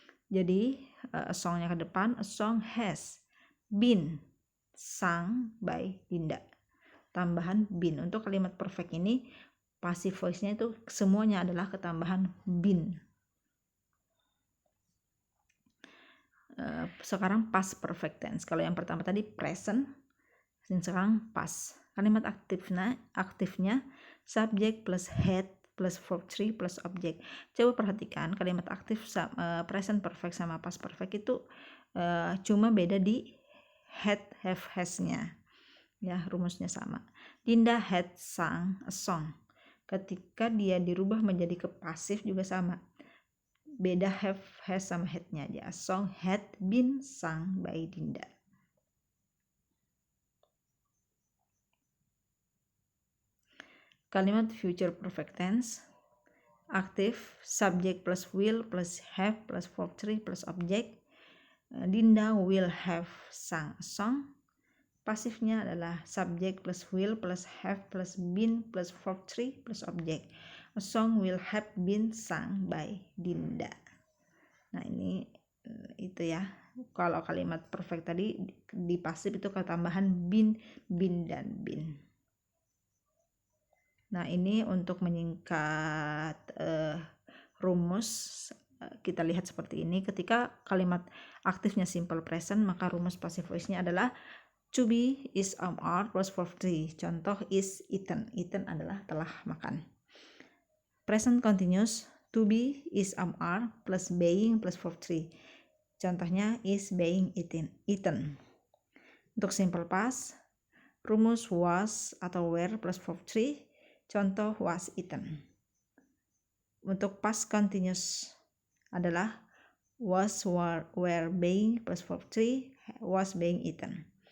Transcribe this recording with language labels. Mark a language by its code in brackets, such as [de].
[id] Jadi [en] a song-nya [id] ke depan, [en] a song has been sung by Dinda. [id] Tambahan been. Untuk kalimat perfect ini passive voice-nya itu semuanya adalah ketambahan been. Sekarang past perfect tense. Kalau yang pertama tadi present, dan sekarang past. [en] Kalimat aktifnya subject plus had plus verb 3 plus object. [id] Coba perhatikan kalimat aktif present perfect sama past perfect itu cuma beda di had, have, has-nya. Ya, rumusnya sama. [en] Dinda had sung a song. [id] Ketika dia dirubah menjadi ke pasif juga sama. Beda have, has sama had-nya aja. [en] A song had been sung by Dinda. Kalimat future perfect tense aktif subject plus will plus have plus verb 3 plus object. Dinda will have sung a song. [id] Pasifnya adalah [en] subject plus will plus have plus been plus verb 3 plus object. A song will have been sung by Dinda. [id] Nah ini itu ya. Kalau kalimat perfect tadi di pasif itu ketambahan been, dan been. Nah ini untuk menyingkat rumus kita lihat seperti ini. Ketika kalimat aktifnya [en] simple present [id] maka rumus [en] passive voice-nya adalah to be is, am, are plus verb 3. [id] Contoh [en] is eaten. [id] Eaten adalah telah makan. [en] Present continuous to be is, am, are plus being plus verb 3. [id] Contohnya [en] is being eaten. Untuk simple past rumus was atau were plus verb 3. [id] Contoh [en] was eaten. Untuk past continuous adalah was, were being plus verb 3 was being eaten.